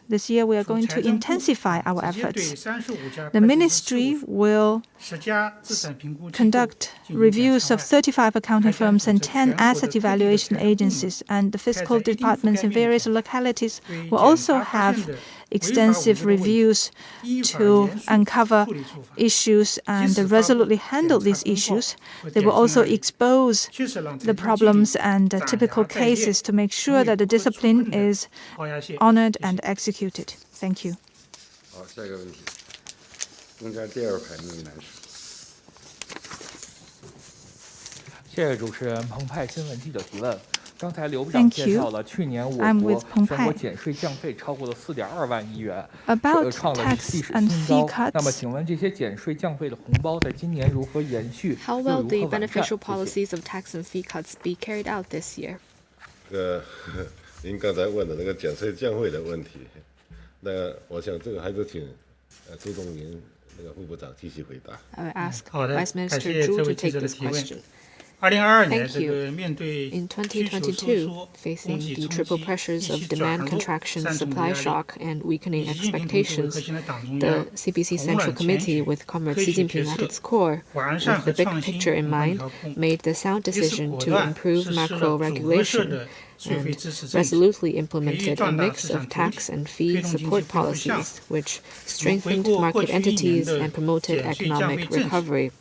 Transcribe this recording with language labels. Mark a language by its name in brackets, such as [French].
[English] This year, we are going to intensify our efforts. The Ministry will conduct reviews of 35 accounting firms and 10 asset evaluation agencies, and the fiscal departments in various localities will also have extensive reviews to uncover issues and resolutely handle these issues. They will also expose the problems and typical cases to make sure that the discipline is honored and executed. Thank you. [Chinese] 好，下一个问题，中间第2排那位男士。谢谢主持人澎湃新闻记者提问。刚才刘部长介绍了去年我国全国减税降费超过了4.2万亿元，创了历史新高。那么，请问这些减税降费的红包在今年如何延续？ [English] How will the beneficial policies of tax and fee cuts be carried out this year? [Chinese] 您刚才问的那个减税降费的问题，那我想这个还是请朱东林那个副部长继续回答。 [English] I will ask Vice Minister Zhu to take this question. Thank you. In 2022, facing the triple pressures of demand contraction, supply shock, and weakening expectations, the CPC Central Committee, with Comrade Xi Jinping at its core, with the big picture in mind, made the sound decision to improve macro regulation and resolutely implemented a mix of tax and fee support policies, which strengthened market entities and promoted economic recovery.